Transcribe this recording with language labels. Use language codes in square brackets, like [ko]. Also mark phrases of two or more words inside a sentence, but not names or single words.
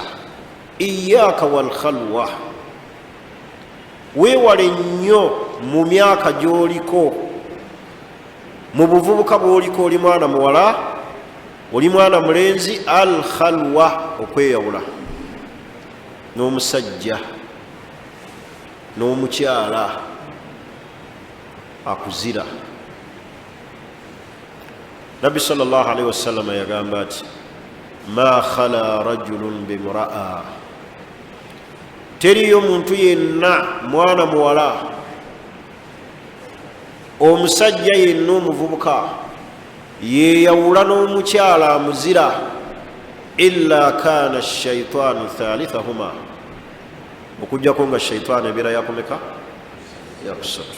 [ar] إياك والخلوة, [lg] weewale nnyo mu myaka gy'oliko, mu buvubuka bw'oliko, oli mwana muwala, oli mwana mulenzi, al khalwa, okweyawula n'omusajja n'omukyala akuzira. Nabbi [ar] صلى الله عليه وسلم [lg] yagamba ati [ar] ما خلا رجل بامرأة, [lg] teriyo muntu yenna, mwana muwala, omusajja yenna omuvubuka yeeyawula n'omukyala amuzira, [ar] إلا كان الشيطان ثالثهما, [lg] okujjako nga shaitaani ebeera yakomeka, yakusatu.